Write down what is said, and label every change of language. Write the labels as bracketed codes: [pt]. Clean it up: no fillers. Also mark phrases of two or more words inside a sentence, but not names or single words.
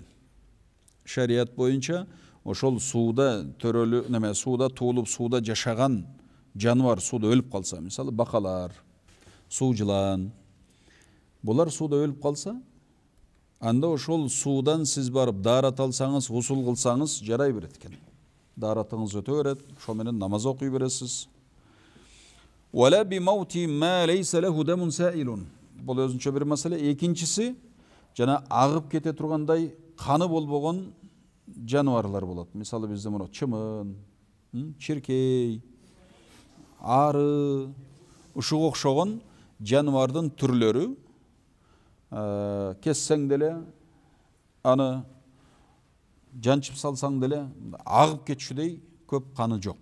[ky] Шарият боюнча ошол сууда төрөлү, неме, сууда туулуп, сууда жашаган жаныбар сууда өлүп калса, мисалы бакалар, суу жылан, булар сууда өлүп калса, анда ошол суудан сиз барып дарат алсаңыз, гусул кылсаңыз жарай берет экен. Даратыңыз өтө берет, ошол менен намаз окуй бересиз. [ar] ولا بموت ما ليس له دم سائل. [ky] Бул өзүнчө бир маселе. Экинчиси, жана агып кете тургандай каны болбогон жаныбарлар болот. Мисалы бизде мына чымын, чиркей, ары, ушуга окшогон жаныбардын түрлөрү кессең деле, аны жанчып салсаң деле агып кетишидей көп каны жок.